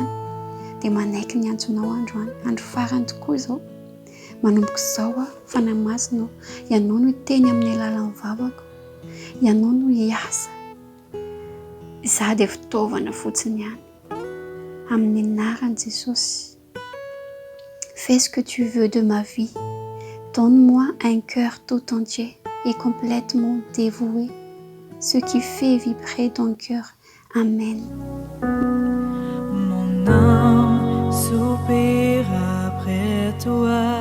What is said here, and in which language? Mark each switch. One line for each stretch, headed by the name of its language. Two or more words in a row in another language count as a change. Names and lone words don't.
Malagasy: Dia manaiky ny antsonao androany. Andro farany tokoa izao. Manomboka izao fanahy masina. Ianao no teny amin'ny alalan'ny vavako. Ianao no hiasa. Za dia fitaovana fotsiny ihany. Amin'ny anaran'i Jesosy.
French: Fais ce que tu veux de ma vie. Donne-moi un cœur tout entier et complètement dévoué. Ce qui fait vibrer ton cœur. Amen. Mon âme soupire après toi.